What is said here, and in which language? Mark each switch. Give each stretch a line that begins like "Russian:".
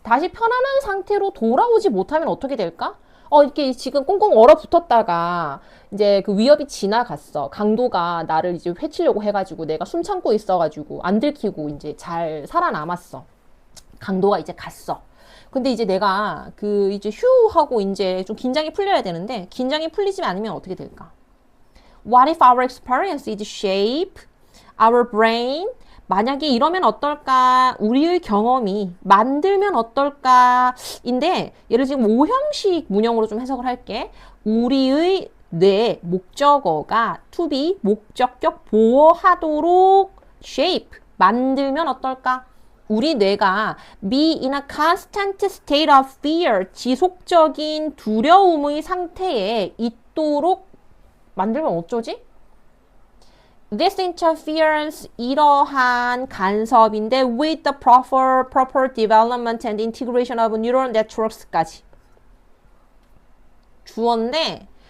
Korean: 다시 편안한 상태로 돌아오지 못하면 어떻게 될까? 이렇게 지금 꽁꽁 얼어붙었다가 이제 그 위협이 지나갔어. 강도가 나를 이제 해치려고 해가지고 내가 숨 참고 있어가지고 안 들키고 이제 잘 살아남았어. 강도가 이제 갔어. 근데 이제 내가 그 이제 휴 하고 이제 좀 긴장이 풀려야 되는데 긴장이 풀리지 않으면 어떻게 될까?
English: What if our experience is shape our brain?
Korean: 만약에 이러면 어떨까? 우리의 경험이 만들면 어떨까? 인데 얘를 지금 5형식 문형으로 좀 해석을 할게. 우리의 뇌 목적어가 to be 목적격 보호하도록 shape 만들면 어떨까? 우리 뇌가
English: be in a constant state of fear
Korean: 지속적인 두려움의 상태에 있도록 만들면 어쩌지?
English: This interference,
Korean: 이러한 간섭인데
English: with the proper development and integration of neural networks까지.
Korean: 주어인데